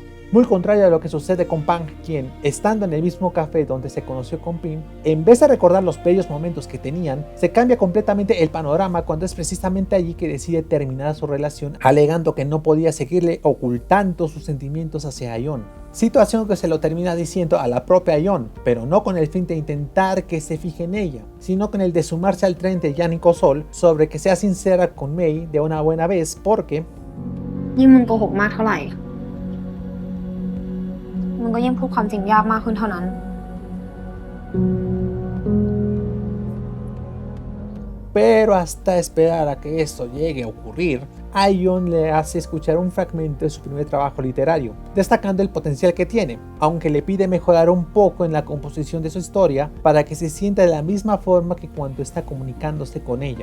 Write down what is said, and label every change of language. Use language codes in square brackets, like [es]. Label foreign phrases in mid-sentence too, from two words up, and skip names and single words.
[es] Muy contrario a lo que sucede con Pang, quien, estando en el mismo café donde se conoció con Pim, en vez de recordar los bellos momentos que tenían, se cambia completamente el panorama cuando es precisamente allí que decide terminar su relación, alegando que no podía seguirle ocultando sus sentimientos hacia Ayon. Situación que se lo termina diciendo a la propia Ayon, pero no con el fin de intentar que se fije en ella, sino con el de sumarse al tren de Yang y Kosol sobre que sea sincera con Mei de una buena vez porque [th] ยิ่งมึงโกหกมากเท่าไหร่มึงก็ยิ่งพูดความจริงยากมากขึ้นเท่านั้น [es] Pero hasta esperar a que esto llegue a ocurrir, Ayon le hace escuchar un fragmento de su primer trabajo literario, destacando el potencial que tiene, aunque le pide mejorar un poco en la composición de su historia para que se sienta de la misma forma que cuando está comunicándose con ella.